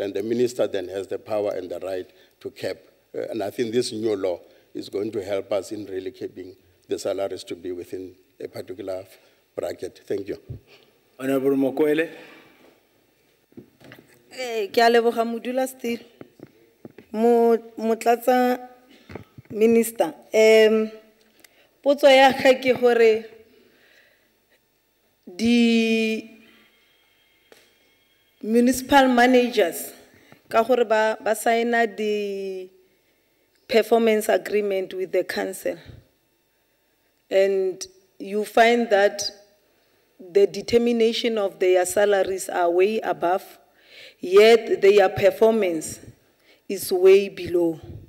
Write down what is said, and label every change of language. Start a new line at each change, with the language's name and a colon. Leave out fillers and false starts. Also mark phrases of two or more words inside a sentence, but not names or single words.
English: And the minister then has the power and the right to cap. And I think this new law is going to help us in really keeping the salaries to be within a particular bracket. Thank you. Honorable Mokwele.
Southern Sotho: Motlatsa Minister, potso ya ka ke hore
English: the municipal managers
Southern Sotho: ka hore ba signa
English: the performance agreement with the council, and you find that the determination of their salaries are way above, yet their performance is way below.